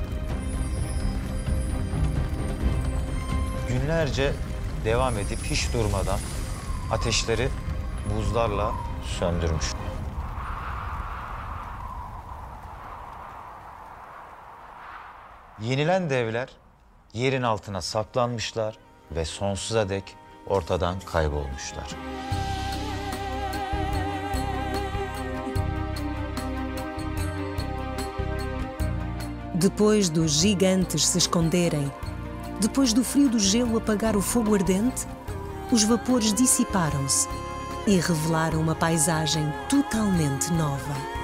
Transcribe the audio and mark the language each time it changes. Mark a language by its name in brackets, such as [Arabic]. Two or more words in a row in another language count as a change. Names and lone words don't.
[Turkish] Günlerce devam edip hiç durmadan ateşleri buzlarla söndürmüş. Yenilen devler yerin altına saklanmışlar ve sonsuza dek ortadan kaybolmuşlar. [Portuguese] Depois dos gigantes se esconderem, depois do frio do gelo apagar o fogo ardente, os vapores dissiparam-se e revelaram uma paisagem totalmente nova.